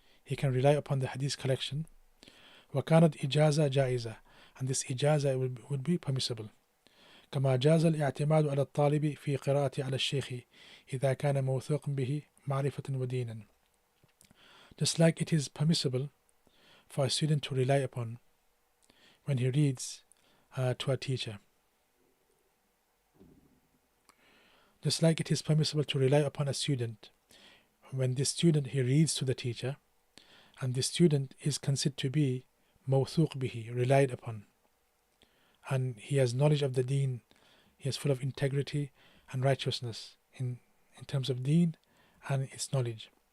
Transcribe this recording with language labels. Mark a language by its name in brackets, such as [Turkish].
[English] He can rely upon the hadith collection. [Arabic] وكانت إجازة جائزة, [English] and this ijaza would be permissible. [Arabic] كما جاز الاعتماد على الطالب في قراءة على الشيخ إذا كان موثوق به معرفة ودينا. [English] Just like it is permissible for a student to rely upon when he reads to a teacher. Just like it is permissible to rely upon a student when this student, he reads to the teacher, and the student is considered to be mawthuq bihi, relied upon, and he has knowledge of the deen, he is full of integrity and righteousness in terms of deen and its knowledge.